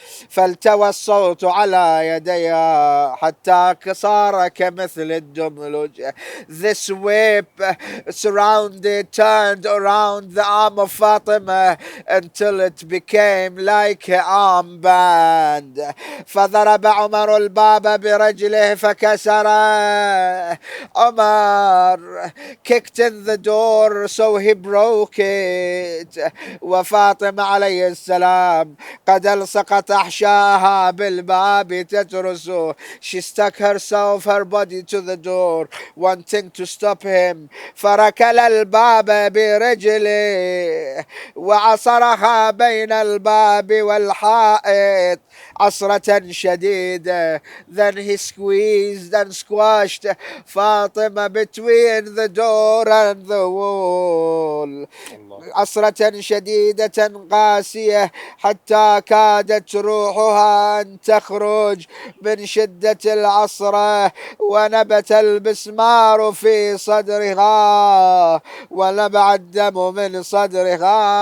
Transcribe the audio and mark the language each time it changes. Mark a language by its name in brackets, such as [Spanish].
[Arabic] فالتوى الصوت على يديها حتى صار كمثل الدملج. [English] This whip surrounded, turned around the arm of Fatima until it became like an armband. [Arabic] فضرب عمر الباب برجله فكسره. [English] Umar kicked in the door so he broke it. [Arabic] وفاطمة عليه السلام قد الصقت أحشاها بالباب تترسه. [English] She stuck herself, her body to the door, wanting to stop him. [Arabic] فركل الباب برجله وعصرها بين الباب والحائط عصرة شديدة. [English] Then he squeezed and squashed Fatima between the door and the wall. Allah. [Arabic] عصرة شديدة قاسية حتى كادت روحها أن تخرج من شدة العصرة. ونبت المسمار في صدرها ونبع الدم من صدرها.